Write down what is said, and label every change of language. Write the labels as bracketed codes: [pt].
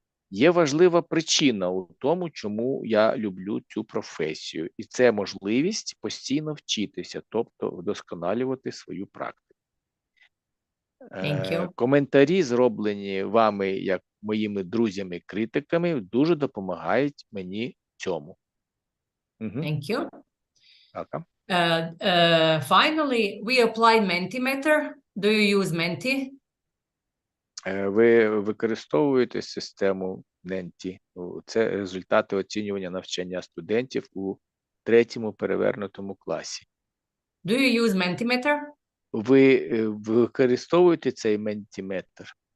[uk] Є важлива причина у тому, чому я люблю цю професію, і це можливість постійно вчитися, тобто вдосконалювати свою практику. Коментарі, зроблені вами як моїми друзями-критиками, дуже допомагають мені цьому. [en] Thank you. Welcome. Finally, we applied Mentimeter. Do you use Menti? [uk] Ви використовуєте систему Menti. Це результати оцінювання навчання студентів у 3-му перевернутому класі. [en] Do you use Mentimeter? [uk] Ви використовуєте цей Mentimeter?